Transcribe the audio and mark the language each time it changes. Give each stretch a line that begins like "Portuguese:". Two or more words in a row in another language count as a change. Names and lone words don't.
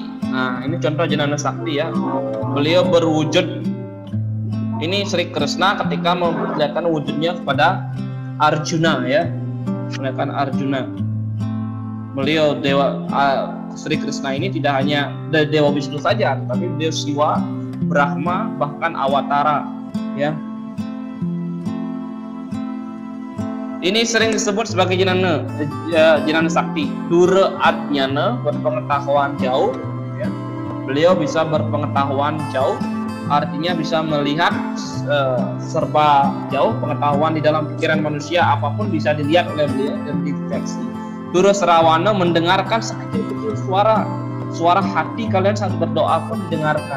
Indonesian: Nah, ini contoh Jinana sakti ya. Beliau berwujud, ini Sri Krishna ketika memperlihatkan wujudnya kepada Arjuna ya, memperlihatkan Arjuna. Beliau Sri Krishna ini tidak hanya Dewa Wisnu saja, tapi beliau Siwa, Brahma, bahkan Awatara ya. Ini sering disebut sebagai jenana sakti. Dura adnyana, berpengetahuan jauh. Ya. Beliau bisa berpengetahuan jauh, artinya bisa melihat serba jauh, pengetahuan di dalam pikiran manusia apapun bisa dilihat oleh beliau dan dideteksi. Dura srawana, mendengarkan sekecil-kecil suara hati kalian saat berdoa pun didengarkan.